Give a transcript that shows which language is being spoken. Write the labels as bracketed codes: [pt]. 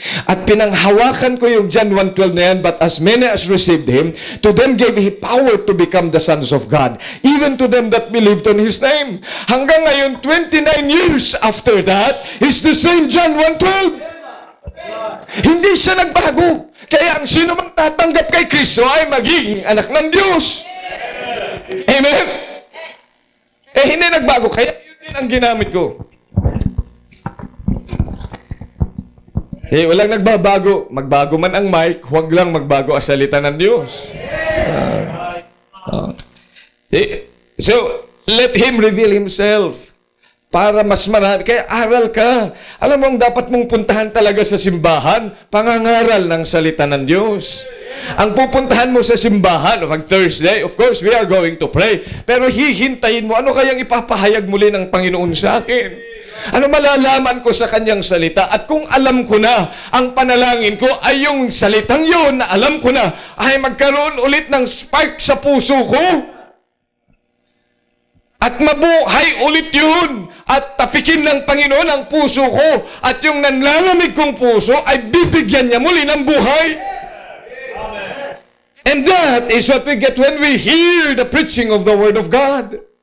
[tl] At pinanghawakan ko yung [en] John 1:12 na yan, but as many as received Him, to them gave He power to become the sons of God, even to them that believed on His name. [tl] Hanggang ngayon, [en] 29 years after that, is the same John 1:12. [tl] Hindi siya nagbago. Kaya ang sino mang tatanggap kay Kristo ay magiging anak ng Diyos. Amen? Hindi nagbago. Kaya yun din ang ginamit ko. Sige, walang nagbabago. Magbago man ang mic, huwag lang magbago ang salita ng Diyos. [en] So, let Him reveal Himself. [tl] Para mas marami. Kaya aral ka. Alam mo, ang dapat mong puntahan talaga sa simbahan, pangangaral ng salita ng Diyos. Ang pupuntahan mo sa simbahan, pag Thursday, [en] of course, we are going to pray. [tl] Pero hihintayin mo, ano kayang ipapahayag muli ng Panginoon sa akin? Ano malalaman ko sa kanyang salita? At kung alam ko na, ang panalangin ko ay yung salitang yun na alam ko na, ay magkaroon ulit ng spark sa puso ko. At mabuhay ulit yun. At tapikin ng Panginoon ang puso ko. At yung nanlalamig kong puso ay bibigyan niya muli ng buhay. [en] And that is what we get when we hear the preaching of the Word of God.